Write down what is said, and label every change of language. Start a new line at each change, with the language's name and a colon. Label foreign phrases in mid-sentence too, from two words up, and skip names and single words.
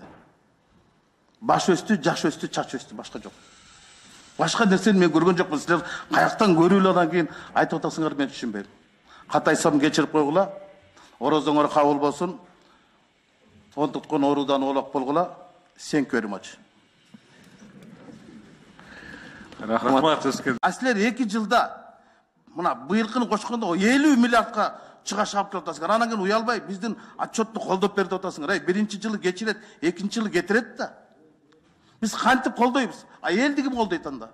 Kyrgyz: Баш өстү, жаш өстү, чач өстү, башка жок. Башка нерсени мен көргөн жокмун. Силер каяктан көрүүлөр анан кийин айтып атасыңар, мен түшүнбөйм. Катайсам кечирип койгула, орозоңор кабыл болсун, он туткан оруудан оолак болгула.
English: Thank you very much.
Kyrgyz: Рахмат. Силер 2 жылда мына быйылкыны кошкондо 50 миллиардка чыгаш алып келип атасыңар. Анан кийин уялбай биздин отчетту колдоп берип атасыңар. Ай, 1-жылы кечирет, 2-жылы кетирет да. Биз кантип колдойбуз? Элди ким колдойт анда?